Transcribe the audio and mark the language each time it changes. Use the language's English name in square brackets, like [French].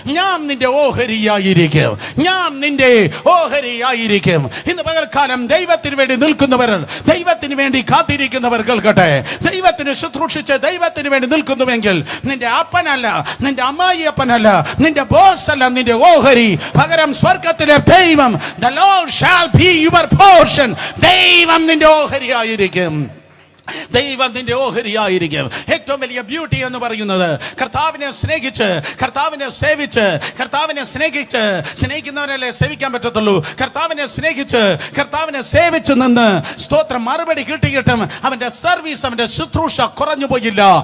[Malayalam] ഞാൻ നിന്റെ ഓഹരിയായിരിക്കും, ഞാൻ നിന്റെ ഓഹരിയായിരിക്കും. ഇന്ന് പകൽക്കാലം ദൈവത്തിന് വേണ്ടി നിൽക്കുന്നവർ, ദൈവത്തിന് വേണ്ടി കാത്തിരിക്കുന്നവർ കേൾക്കട്ടെ. ദൈവത്തിന് ശുശ്രൂഷിച്ച് ദൈവത്തിന് വേണ്ടി നിൽക്കുന്നുവെങ്കിൽ നിന്റെ അപ്പനല്ല, നിന്റെ അമ്മായി അപ്പനല്ല, നിന്റെ ബോസ് അല്ല, നിന്റെ ഓഹരി പകരം സ്വർഗത്തിലെ ദൈവം. [English] The Lord shall be your portion. [Malayalam] ദൈവം നിന്റെ ഓഹരിയായിരിക്കും, ദൈവം നിന്റെ ഓഹരിയായിരിക്കും. ഏറ്റവും വലിയ ബ്യൂട്ടി എന്ന് പറയുന്നത് കർത്താവിനെ സ്നേഹിച്ച്, കർത്താവിനെ സേവിച്ച്, കർത്താവിനെ സ്നേഹിക്കുന്നവരല്ലേ സേവിക്കാൻ പറ്റത്തുള്ളൂ. കർത്താവിനെ സ്നേഹിച്ച്, കർത്താവിനെ സേവിച്ച് നിന്ന് സ്തോത്രം മറുപടി കിട്ടിയിട്ടും അവന്റെ സർവീസ്, അവന്റെ ശുശ്രൂഷ കുറഞ്ഞു പോയില്ല.